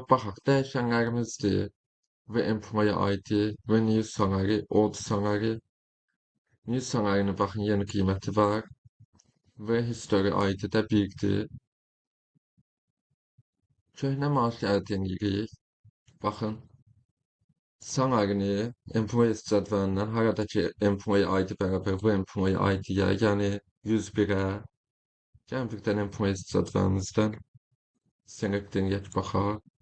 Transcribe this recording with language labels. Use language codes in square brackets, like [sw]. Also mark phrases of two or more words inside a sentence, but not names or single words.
[az] Baxaq, dəyişənlərimizdir və [en] employee ID [az] və [en] new salary, old salary. New salary'nin [az] baxın yeni qiyməti var və history ID də 1-dir. Köhnə maaşı əldə edirik. Baxın. Salary'ni employees cədvəlindən haradakı [en] employee ID [az] bərabər bu [en] employee ID-yə, [az] yəni 101-ə. Gəlin bir dənə employees cədvəlimizdən select edək baxaq.